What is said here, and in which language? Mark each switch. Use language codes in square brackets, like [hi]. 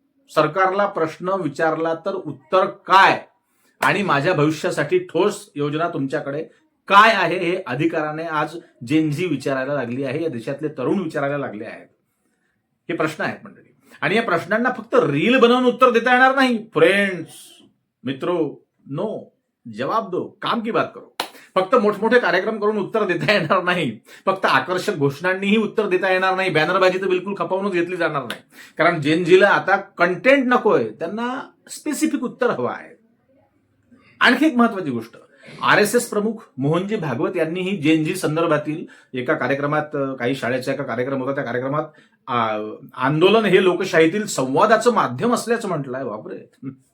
[mr] सरकारला प्रश्न विचारला तर उत्तर काय, आणि माझ्या भविष्यासाठी ठोस योजना तुमच्याकडे काय आहे, हे अधिकाराने आज जेनझी विचारायला लागली आहे. या देशातले तरुण विचारायला लागले आहेत. हे प्रश्न आहेत मंडळी. आणि या प्रश्नांना फक्त रील बनवून उत्तर देता येणार नाही. [hi] फ्रेंड्स, मित्रो, नो, जवाब दो, काम की बात करो. [mr] फक्त मोठमोठे कार्यक्रम करून उत्तर देता येणार नाही. फक्त आकर्षक घोषणांनीही उत्तर देता येणार नाही. बॅनरबाजी तर बिलकुल खपवूनच घेतली जाणार नाही. कारण जेनझीला आता कंटेंट नकोय, त्यांना स्पेसिफिक उत्तर हवं आहे. आणखी एक महत्वाची गोष्ट, RSS प्रमुख मोहनजी भागवत यांनीही जेनझी संदर्भातील एका कार्यक्रमात, काही शाळेचा एका कार्यक्रम होता, त्या कार्यक्रमात आंदोलन हे लोकशाहीतील संवादाचं माध्यम असल्याचं म्हटलंय. बापरे.